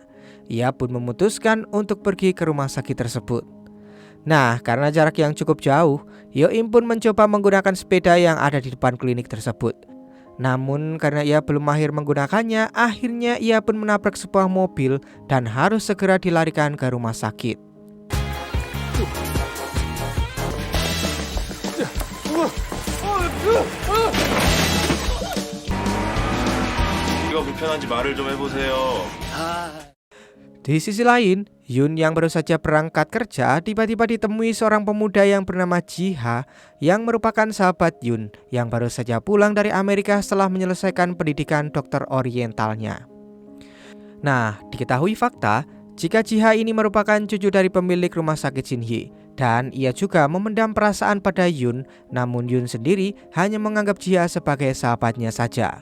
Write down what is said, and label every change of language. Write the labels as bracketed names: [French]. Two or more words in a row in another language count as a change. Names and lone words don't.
[Indonesian] Ia pun memutuskan untuk pergi ke rumah sakit tersebut. Nah, karena jarak yang cukup jauh, Hyo-im pun mencoba menggunakan sepeda yang ada di depan klinik tersebut. Namun karena ia belum mahir menggunakannya, akhirnya ia pun menabrak sebuah mobil dan harus segera dilarikan ke rumah sakit. [Korean] 이거 불편한지 말을 좀 해보세요. [Indonesian] Di sisi lain, Yun yang baru saja berangkat kerja tiba-tiba ditemui seorang pemuda yang bernama Jiha yang merupakan sahabat Yun yang baru saja pulang dari Amerika setelah menyelesaikan pendidikan dokter orientalnya. Nah, diketahui fakta jika Jiha ini merupakan cucu dari pemilik rumah sakit Shinhye dan ia juga memendam perasaan pada Yun, namun Yun sendiri hanya menganggap Jiha sebagai sahabatnya saja.